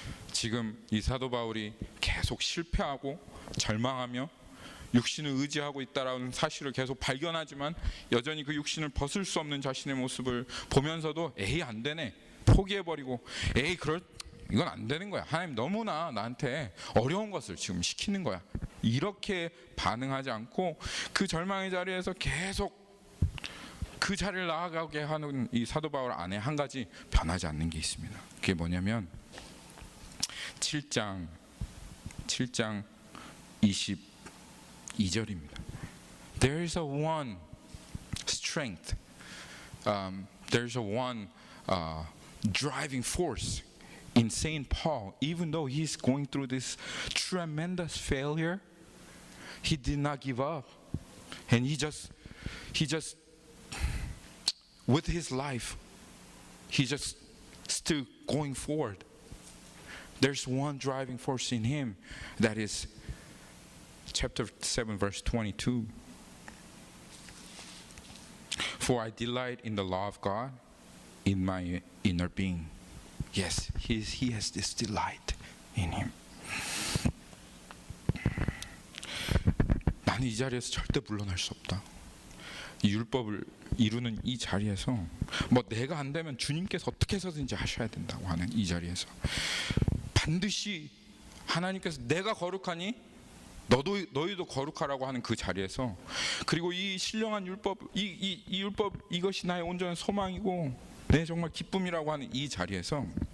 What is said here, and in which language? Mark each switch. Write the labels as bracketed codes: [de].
[ko] 지금 이 사도 바울이 계속 실패하고 절망하며 육신을 의지하고 있다라는 사실을 계속 발견하지만 여전히 그 육신을 벗을 수 없는 자신의 모습을 보면서도 에이 안 되네, 포기해버리고 에이 이건 안 되는 거야, 하나님 너무나 나한테 어려운 것을 지금 시키는 거야, 이렇게 반응하지 않고 그 절망의 자리에서 계속 그 자리를 나아가게 하는 이 사도 바울 안에 한 가지 변하지 않는 게 있습니다. 그게 뭐냐면 7장 22절입니다. [en] There is a one strength, there is a one driving force in Saint Paul. Even though he's going through this tremendous failure, he did not give up, and he just with his life, he just still going forward. There's one driving force in him, that is chapter 7 verse 22. For I delight in the law of God in my inner being. Yes, he has this delight in him. [ko] 나는 이 자리에서 절대 물러날 수 없다. 이 율법을 이루는 이 자리에서 뭐 내가 안 되면 주님께서 어떻게 해서든지 하셔야 된다고 하는 이 자리에서 반드시 하나님께서 내가 거룩하니 너희도 거룩하라고 하는 그 자리에서, 그리고 이 신령한 율법, 이 율법 이것이 나의 온전한 소망이고 내 정말 기쁨이라고 하는 이 자리에서